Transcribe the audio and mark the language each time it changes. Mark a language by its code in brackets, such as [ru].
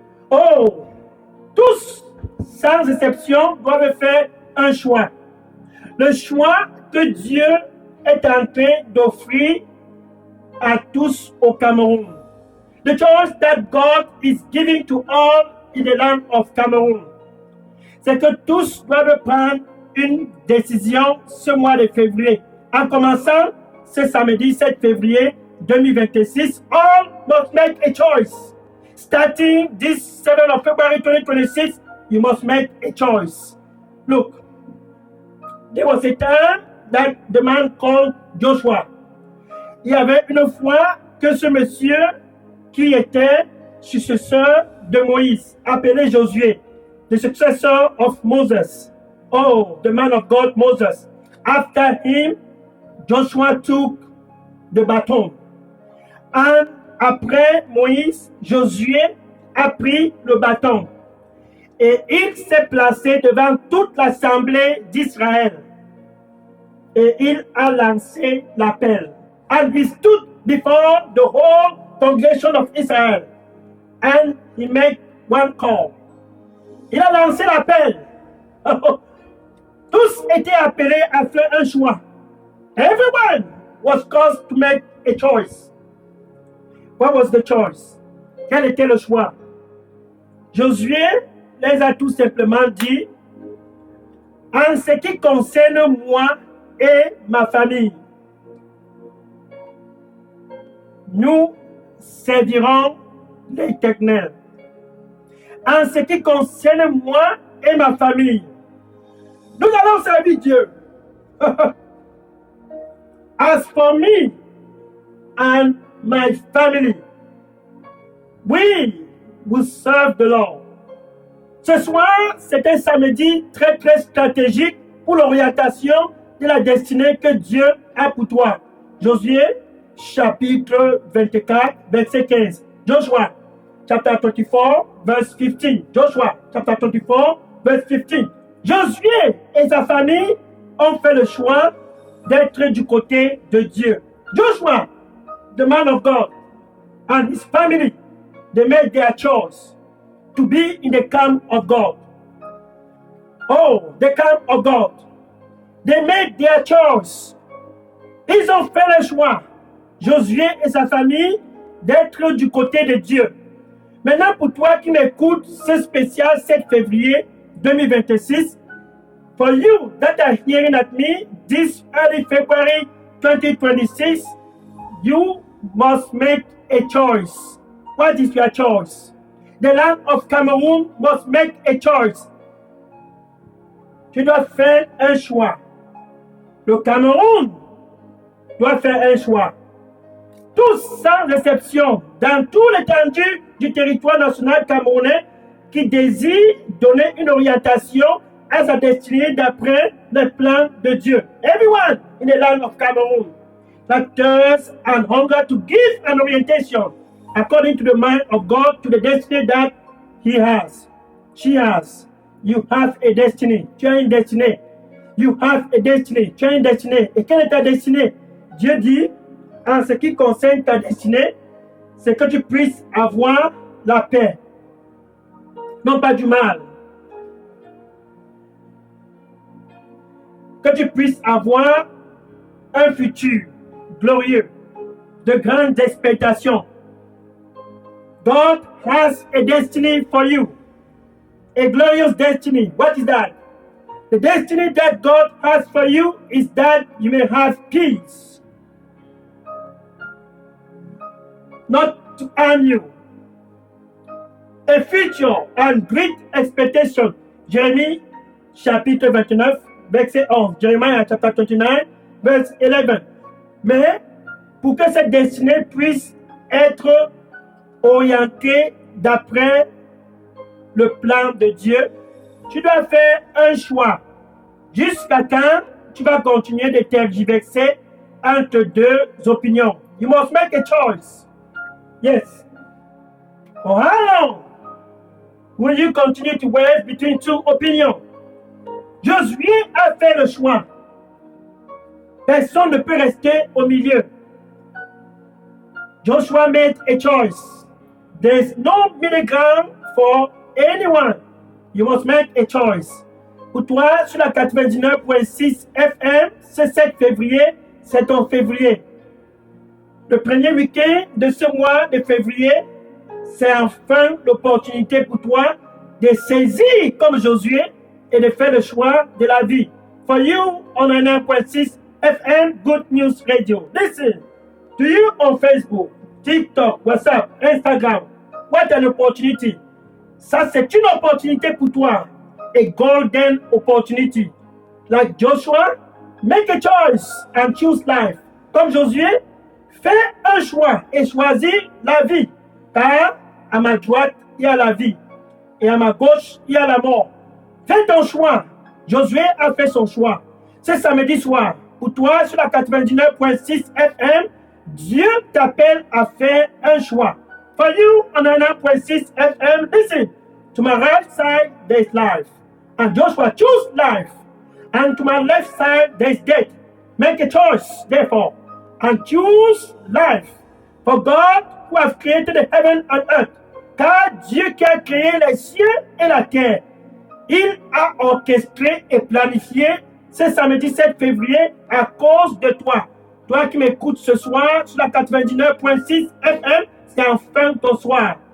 [fr] Oh, tous, sans exception, doivent faire un choix. Le choix que Dieu est en train d'offrir à tous au Cameroun. [en] The choice that God is giving to all in the land of Cameroon. [fr] C'est que tous doivent prendre une décision ce mois de février. En commençant ce samedi 7 février 2026, [en] all must make a choice. Starting this 7th of February 2026, you must make a choice. Look, there was a time that the man called Joshua. [fr] Il y avait une fois que ce monsieur qui était successeur de Moïse, appelé Josué, [en] the successor of Moses. Oh, the man of God, Moses. After him, Joshua took the baton. [fr] And après Moïse, Josué a pris le bâton. Et il s'est placé devant toute l'assemblée d'Israël. Et il a lancé l'appel. [en] And he stood before the whole congregation of Israel. And he made one call. [fr] Il a lancé l'appel. Tous étaient appelés à faire un choix. [en] Everyone was called to make a choice. What was the choice? [fr] Quel était le choix? Josué les a tout simplement dit, en ce qui concerne moi et ma famille, nous servirons l'Éternel. En ce qui concerne moi et ma famille, nous allons servir Dieu. [en] As for me and my family, we will serve the Lord. [fr] Ce soir, c'est un samedi très très stratégique pour l'orientation de la destinée que Dieu a pour toi. Josué, chapitre 24, verset 15. [en] Joshua, chapter 24, verse 15. Joshua, chapter 24, verse 15. [fr] Josué et sa famille ont fait le choix d'être du côté de Dieu. [en] Joshua, the man of God, and his family, they made their choice to be in the camp of God. Oh, the camp of God. They made their choice. [fr] Ils ont fait le choix, Josué et sa famille, d'être du côté de Dieu. Maintenant, pour toi qui m'écoutes, ce spécial 7 février 2026, [en] for you that are hearing at me this early February 2026, you must make a choice. What is your choice? The land of Cameroon must make a choice. [fr] Tu dois faire un choix. Le Cameroun doit faire un choix. Tous sans exception, dans tout l'étendue du territoire national camerounais, qui désire donner une orientation à sa destinée d'après le plan de Dieu. [en] Everyone in the land of Cameroon that thirsts and hunger to give an orientation according to the mind of God to the destiny that He has. She has. You have a destiny. [fr] Tu as une destinée. [en] You have a destiny. [fr] Tu as une destinée. Et quelle est ta destinée? Dieu dit, en ce qui concerne ta destinée, c'est que tu puisses avoir la paix. Non pas du mal. Que tu puisses avoir un futur glorieux, de grandes expectations. [en] God has a destiny for you. A glorious destiny. What is that? The destiny that God has for you is that you may have peace. Not to harm you. A future and great expectation. [fr] Jérémie, chapitre 29, verset 11. [en] Jeremiah, chapter 29, verse 11. [fr] Mais pour que cette destinée puisse être orientée d'après le plan de Dieu, tu dois faire un choix. Jusqu'à quand tu vas continuer de tergiverser entre deux opinions? [en] You must make a choice. Yes. For how long will you continue to waver between two opinions? [fr] Josué a fait le choix. Personne ne peut rester au milieu. [en] Joshua made a choice. There is no middle ground for anyone. You must make a choice. [fr] Pour toi, sur la 99.6 FM, ce 7 février, c'est ton février. Le premier week-end de ce mois de février, c'est enfin l'opportunité pour toi de saisir comme Josué et de faire le choix de la vie. [en] For you, on 99.6 FM, Good News Radio. Listen, to you on Facebook, TikTok, WhatsApp, Instagram. What an opportunity. [fr] Ça, c'est une opportunité pour toi. [en] A golden opportunity. Like Joshua, make a choice and choose life. [fr] Comme Josué, fais un choix et choisis la vie. Car à ma droite, il y a la vie. et à ma gauche, il y a la mort. Fais ton choix. Josué a fait son choix. C'est samedi soir. Pour toi, sur la 99.6 FM, Dieu t'appelle à faire un choix. [en] For you, on 99.6 FM, listen. To my right side, there is life. And Joshua, choose life. And to my left side, there is death. Make a choice, therefore, and choose life. For God, who has created the heaven and earth, [fr] car Dieu qui a créé les cieux et la terre, il a orchestré et planifié ce samedi 7 février à cause de toi. Toi qui m'écoutes ce soir sur la 99.6 FM, c'est enfin ton soir.